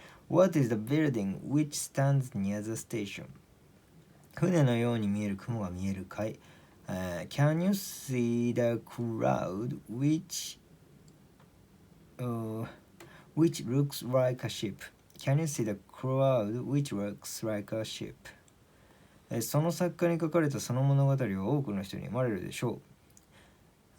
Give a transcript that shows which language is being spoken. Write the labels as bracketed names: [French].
[English] What is the building which stands near the station? [Japanese] 船のように見える雲が見えるかい？ [English] Can you see the crowd which looks like a ship? Can you see the crowd which looks like a ship? [Japanese] その作家に書かれたその物語は多くの人に読まれるでしょう。